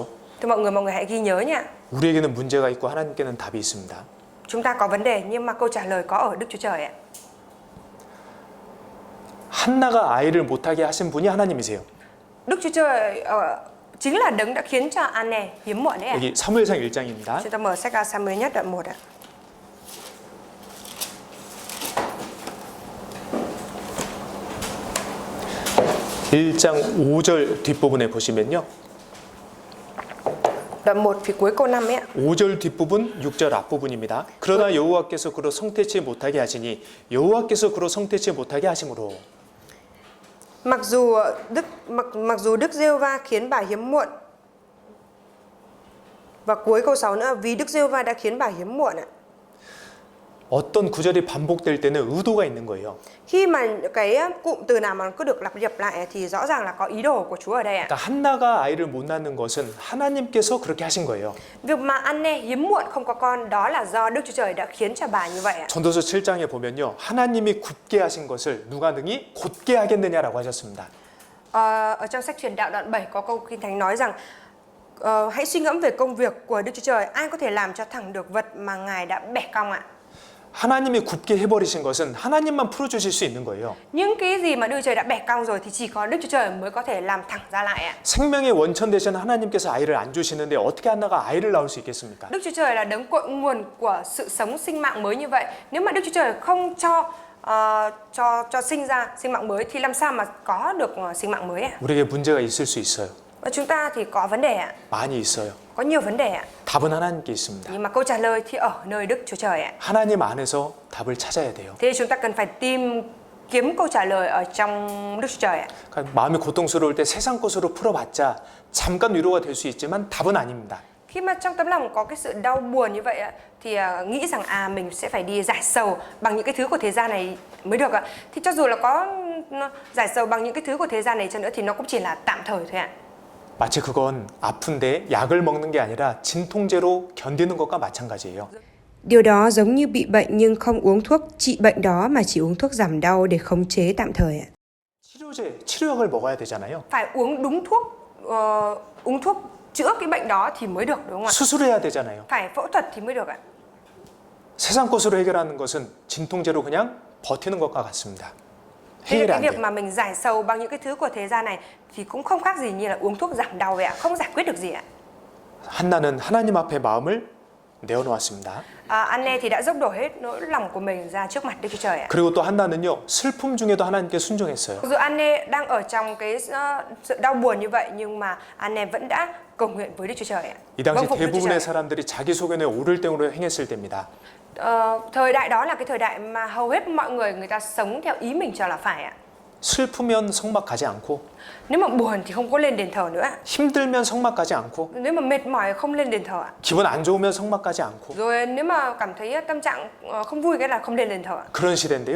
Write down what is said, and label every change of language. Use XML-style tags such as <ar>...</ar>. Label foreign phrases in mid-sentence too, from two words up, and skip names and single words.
<vi>Thưa mọi người hãy ghi nhớ nha.</vi> <ko>우리에게는 문제가 있고 하나님께는 답이 있습니다.</ko> <vi>Chúng ta có vấn đề nhưng mà câu trả lời có ở Đức Chúa Trời ạ.</vi> <ko>한나가 아이를 못하게 하신 분이 하나님이세요.</ko> <vi>Đức Chúa Trời chính là đấng đã khiến cho Anne hiếm muộn đấy ạ.</vi> <ko>여기 사무엘상 1장입니다.</ko> <vi>Chúng ta mở sách Sa-muel nhất đoạn 1 ạ.</vi> <ko>(1장 5절) 뒷부분에 보시면요.</ko> <vi>Đoạn 1 phía cuối câu 5 ấy ạ.</vi> <ko>5절 뒷부분, 6절 앞부분입니다. 그러나 여호와께서 그로 성태치 못하게 하시니 여호와께서 그로 성태치 못하게 하심으로.</ko> <vi>Mặc dù Đức Giê-hô-va khiến bà hiếm muộn. Và cuối câu 6 nữa, vì Đức Giê-hô-va đã khiến bà hiếm muộn ạ.</vi> <ko>어떤 구절이 반복될 때는 의도가 있는 거예요.</ko> <vi>Khi mà cái cụm từ nào mà cứ được lặp lại thì rõ ràng là có ý đồ của Chúa ở đây ạ.</vi> <ko>그러니까 한나가 아이를 못 낳는 것은 하나님께서 그렇게 하신 거예요.</ko> <vi>Việc mà Anne hiếm muộn không có con đó là do Đức Chúa Trời đã khiến cho bà như vậy ạ.</vi> <ko>전도서 7장에 보면요. 하나님이 굳게 하신 것을 누가 능히 곧게 하겠느냐라고 하셨습니다.</ko> <vi>Ở trong sách Truyền đạo đoạn 7 có câu Kinh Thánh nói rằng hãy suy ngẫm về công việc của Đức Chúa Trời, ai có thể làm cho thẳng được vật mà Ngài đã bẻ cong ạ.</vi> <ko>하나님이 굽게 해버리신 것은 하나님만 풀어주실 수 있는 거예요.</ko> <vi>Những cái gì mà Đức Chúa Trời đã bẻ cong rồi thì chỉ có Đức Chúa Trời mới có thể làm thẳng ra lại ạ.</vi> <ko>생명의 원천 되신 하나님께서 아이를 안 주시는데 어떻게 한나가 아이를 낳을 수 있겠습니까?</ko> <vi>Đức Chúa Trời là đấng cội nguồn của sự sống sinh mạng mới như vậy. Nếu mà Đức Chúa Trời không cho sinh ra sinh mạng mới thì làm sao mà có được sinh mạng mới ạ?</vi> <ko>우리에게 문제가 있을 수 있어요.</ko> <vi>Và chúng ta thì có vấn đề ạ.</vi> <ko>많이 있어요.</ko> <vi>Có nhiều vấn đề ạ.</vi> <ko>답은 하나님께 있습니다.</ko> <vi>Nhưng mà câu trả lời thì ở nơi Đức Chúa Trời ạ.</vi> <ko>하나님 안에서 답을 찾아야 돼요.</ko> <vi>Thế chúng ta cần phải kiếm câu trả lời ở trong Đức Chúa Trời ạ.</vi> <ko>그러니까 마음이 고통스러울 때 세상 것으로 풀어봤자 잠깐 위로가 될 수 있지만 답은 아닙니다.</ko> <vi>Khi mà trong tấm lòng có cái sự đau buồn như vậy ạ, thì nghĩ rằng mình sẽ phải đi giải sầu bằng những cái thứ của thế gian này mới được ạ. Thì cho dù là có giải sầu bằng những cái thứ của thế gian này chăng nữa thì nó cũng chỉ là tạm thời thôi ạ.</vi> <ko>마치 그건 아픈데 약을 먹는 게 아니라 진통제로 견디는 것과 마찬가지예요.</ko> <vi>Điều đó giống như bị bệnh nhưng không uống thuốc trị bệnh đó mà chỉ uống thuốc giảm đau để khống chế tạm thời ạ.</vi> <ko>치료약을 먹어야 되잖아요.</ko> <vi>Phải uống đúng thuốc chữa cái bệnh đó thì mới được, đúng không ạ?</vi> <ko>수술해야 되잖아요.</ko> <vi>Phải phẫu thuật thì mới được ạ.</vi> <ko>세상 것으로 해결하는 것은 진통제로 그냥 버티는 것과 같습니다.</ko> <vi>Thế</vi> <ko>해결이</ko> <vi>cái</vi> <ko>안</ko> <vi>việc</vi> <ko>돼요.</ko> <vi>mà mình giải sầu bằng những cái thứ của thế gian này thì cũng không khác gì như là uống thuốc giảm đau vậy ạ, không giải quyết được gì ạ.</vi> <ko>한나는 하나님 앞에 마음을 내어놓았습니다.</ko> <vi>Anne thì đã dốc đổ hết nỗi lòng của mình ra trước mặt Đức Chúa Trời ạ.</vi> <ko>그리고 또 한나는요 슬픔 중에도 하나님께 순종했어요.</ko> <vi>Dù Anne đang ở trong cái sự đau buồn như vậy nhưng mà Anne vẫn đã cầu nguyện với Đức Chúa Trời ạ.</vi> <ko>이 당시</ko> <vi>Vâng phục Đức Chúa</vi> <ko>대부분의</ko> <vi>Trời.</vi> <ko>사람들이 자기 소견에 오를 땡으로 행했을 때입니다.</ko> <vi>Thời đại đó là cái thời đại mà hầu hết mọi người ta sống theo ý mình cho là phải ạ.</vi> <ko>슬프면 성막 가지 않고</ko> <vi>Nếu mà buồn thì không có lên đền thờ nữa ạ.</vi> <ko>힘들면 성막 가지 않고</ko> <vi>Nếu mà mệt mỏi không lên đền thờ ạ.</vi> <ko>기분 안 좋으면 성막 가지 않고</ko> <vi>Rồi nếu mà cảm thấy tâm trạng không vui cái là không lên đền thờ ạ.</vi>